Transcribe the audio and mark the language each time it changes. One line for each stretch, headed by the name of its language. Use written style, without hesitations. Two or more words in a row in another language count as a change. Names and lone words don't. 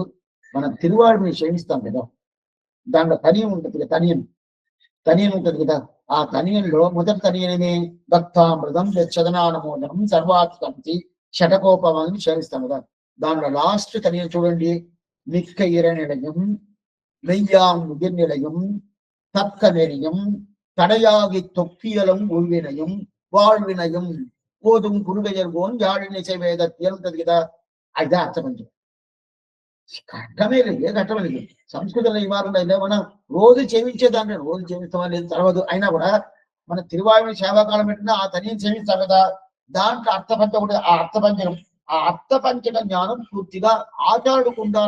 Telugu: మనం తిరువాడిని క్షమిస్తాం కదా, దాంట్లో తనియం ఉంటుంది కదా, తనియం ఉంటుంది కదా, ఆ తనియంలో మొదటి తనియని భక్తామృతం చదనానమోదనం సర్వాత్కంతి షటకోపమని క్షమిస్తాం కదా. దాంట్లో లాస్ట్ తనియం చూడండి,
Tamil: மிக்க இறைநிலையும் மெய்யாம் உயிர்நிலையும் தக்க நெறியும் தடையாகி தொக்கியலும் உள்வினையும் வாழ்வினையும் போதும் குருகையர்கோன் யாழினிசை வேதத்தியல் కదా. அதுதான் அர்த்தம்.
Telugu: కట్టమే లేదు, ఏ కట్టమే లేదు. సంస్కృతంలో ఈ వారం మనం రోజు చేయించేదాన్ని, రోజు చేయిస్తామా లేదు తర్వాత అయినా కూడా మన తిరువాయుని సేవాకాలం పెట్టినా ఆ తనిని సేవిస్తాం కదా, దాంట్లో అర్థపంచ ఒకటి, ఆ అర్థపంచకం, ఆ అర్థపంచక జ్ఞానం పూర్తిగా ఆచారుడికి ఉండాల.